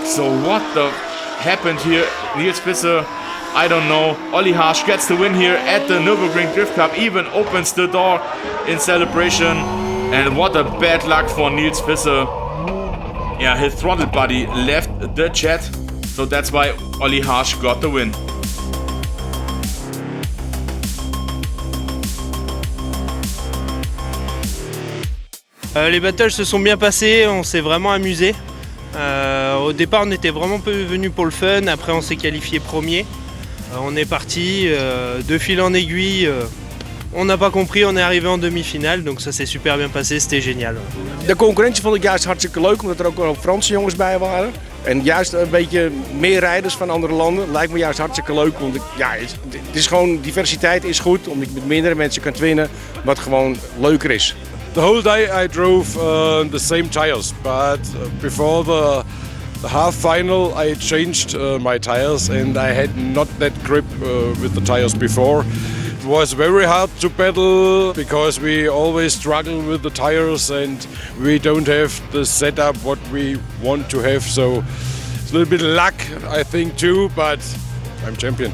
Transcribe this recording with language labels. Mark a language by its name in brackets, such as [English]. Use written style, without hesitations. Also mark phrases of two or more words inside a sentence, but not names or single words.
[English] So what the happened here? Niels Visser, I don't know. Olli Harsch gets the win here at the Nürburgring Drift Cup, even opens the door in celebration. And what a bad luck for Niels Visser. His throttle buddy left the chat, so that's why Olli Harsch got the win. [French] Les battles se sont bien passés, on s'est vraiment amusé. Au départ on était vraiment peu venus pour le fun, après on s'est qualifié premier. On est parti, de fil en aiguille, on n'a pas compris, on est arrivé en demi-finale, donc ça s'est super bien passé, c'était génial. [Dutch] De concurrentie vond ik juist hartstikke leuk, omdat er ook wel Franse jongens bij waren. En juist een beetje meer rijders van andere landen lijkt me juist hartstikke leuk. Want het is gewoon, diversiteit is goed, omdat je met meerdere mensen kan winnen, wat gewoon leuker is. [English] The whole day I drove the same tires, but before the half final I changed my tires and I had not that grip with the tires before. It was very hard to battle because we always struggle with the tires and we don't have the setup what we want to have, so it's a little bit luck I think too, but I'm champion.